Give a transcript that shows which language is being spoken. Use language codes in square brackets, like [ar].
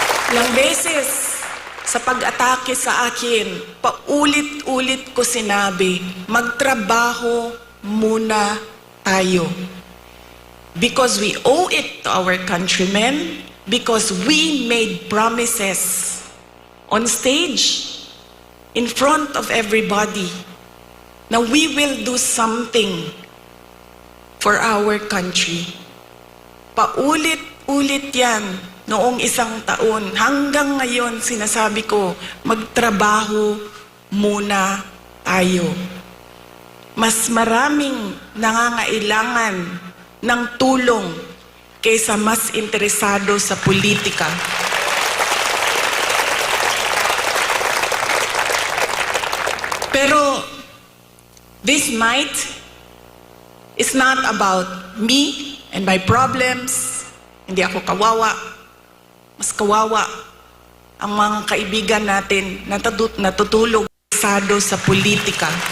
[tl] Ilang beses sa pag-atake sa akin, paulit-ulit ko sinabi, magtrabaho muna tayo. [en] Because we owe it to our countrymen, because we made promises on stage, in front of everybody, na we will do something for our country. [tl] Paulit-ulit yan noong isang taon. Hanggang ngayon, sinasabi ko, magtrabaho muna tayo. Mas maraming nangangailangan ng tulong kaysa mas interesado sa politika. [en] Pero this might is not about me and my problems. [tl] Hindi ako kawawa. Mas kawawa ang mga kaibigan natin na natutulog sa politika.